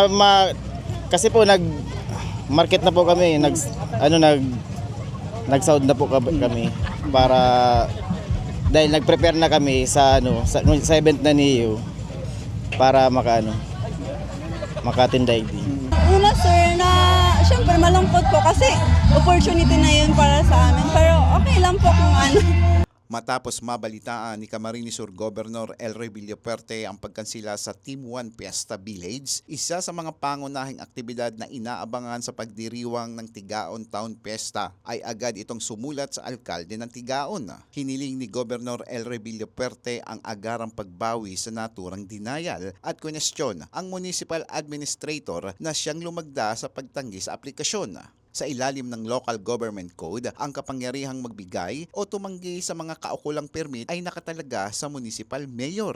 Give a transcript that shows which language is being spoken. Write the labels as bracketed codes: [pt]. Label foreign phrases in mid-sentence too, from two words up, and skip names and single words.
[tl] Kasi po nag-market na po kami, nag-sound na po kami para dahil nag-prepare na kami sa event na niyo para makatindaig din. Una sir syempre malungkot po kasi opportunity na yun para sa amin pero okay lang po kung Matapos mabalitaan ni Camarines Sur Governor Elroy Villaperte ang pagkansila sa Team 1 Fiesta Village, isa sa mga pangunahing aktibidad na inaabangan sa pagdiriwang ng Tigaon Town Fiesta ay agad itong sumulat sa alkalde ng Tigaon. Hiniling ni Governor Elroy Villaperte ang agarang pagbawi sa naturang denial at kwestyon ang [en] municipal administrator [tl] na siyang lumagda sa pagtanggi sa aplikasyon. Sa ilalim ng Local Government Code, ang kapangyarihang magbigay o tumanggi sa mga kaukulang permit ay nakatalaga sa [en] municipal mayor.